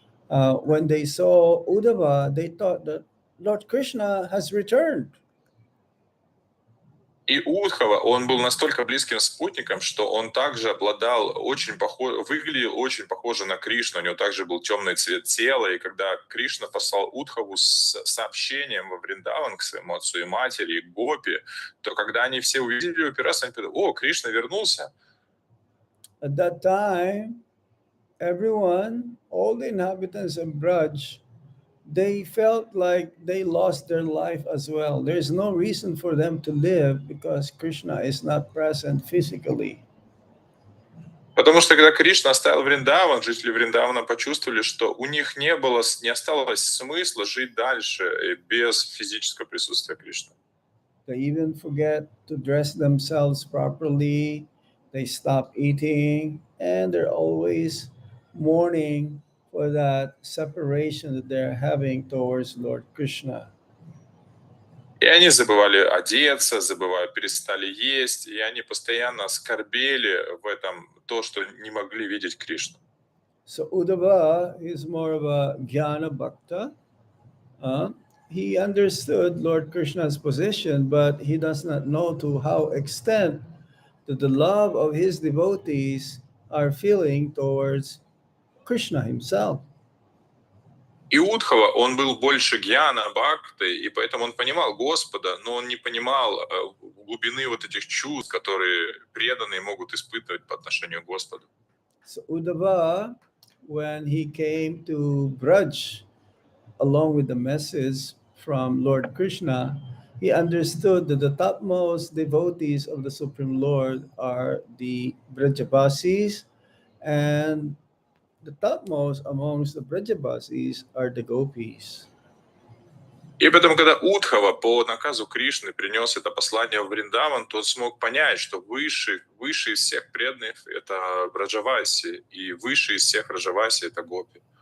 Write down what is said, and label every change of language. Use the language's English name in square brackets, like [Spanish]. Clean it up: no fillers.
[English] When they saw Uddhava, they thought that Lord Krishna has returned. [Russian] И Удхова, он был настолько близким спутником, что он также обладал выглядел очень похоже на Кришну, у него также был темный цвет тела, и когда Кришна послал Удхову с сообщением во Вриндаван к своему отцу и матери, и Гопи, то когда они все увидели его первый раз, они подумали: о, Кришна вернулся. [English] At that time, everyone, all the inhabitants of Braj, they felt like they lost their life as well. There's no reason for them to live because Krishna is not present physically. [Russian] Потому что когда Кришна оставил Вриндаван, жители Вриндавана почувствовали, что у них не осталось смысла жить дальше без физического присутствия Кришны. [English] They even forget to dress themselves properly. They stop eating, and they're always mourning for that separation that they're having towards Lord Krishna. [Russian] И они забывали одеться, перестали есть, и они постоянно скорбели в этом, то, что не могли видеть Кришну. [English] So Uddhava is more of a jnana bhakta. He understood Lord Krishna's position, but he does not know to how extent that the love of his devotees are feeling towards Krishna himself. [Russian] И Удхова, он был больше гьяна, бхакты, и поэтому он понимал Господа, но он не понимал глубины вот этих чувств, которые преданные могут испытывать по отношению к Господу. [English] So Uddhava, when he came to Braj, along with the message from Lord Krishna, he understood that the topmost devotees of the Supreme Lord are the Brajabasis, and the topmost amongst the Brajabasis are the Gopis. [Russian] И поэтому, когда Удхава по наказу Кришны принес это послание в Вриндаван, то он смог понять, что выше из всех преданных — это Браджаваси, и выше из всех Раджаваси — это Гопи.